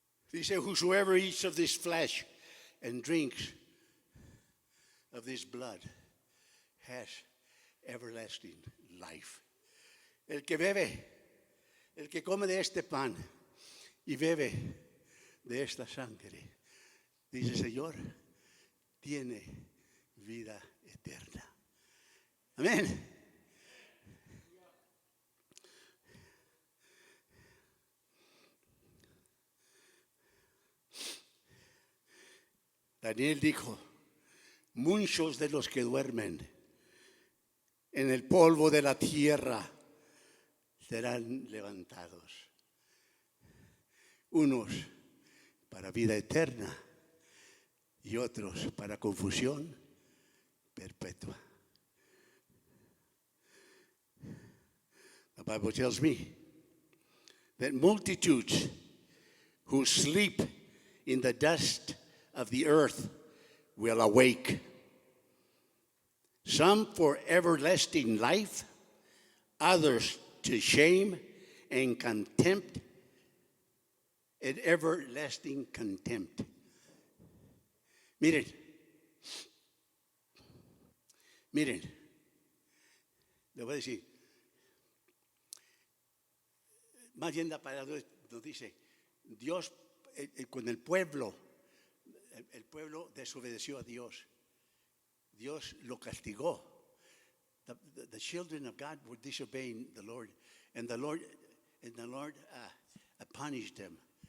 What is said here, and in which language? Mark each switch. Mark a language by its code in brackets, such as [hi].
[en] Dice, whosoever eats of this flesh and drinks of this blood has everlasting life. [es] El que bebe, el que come de este pan y bebe de esta sangre, dice el Señor, tiene vida eterna. Amén. Daniel dijo, muchos de los que duermen en el polvo de la tierra serán levantados. Unos para vida eterna y otros para confusión perpetua. [en] The Bible tells me that multitudes who sleep in the dust of the earth will awake. Some for everlasting life, others to shame and contempt, and everlasting contempt. [es] Miren, le voy a decir, más bien la palabra nos dice, Dios con el pueblo desobedeció a Dios. Dios lo castigó. [en] The children of God were disobeying the Lord, and the Lord punished them.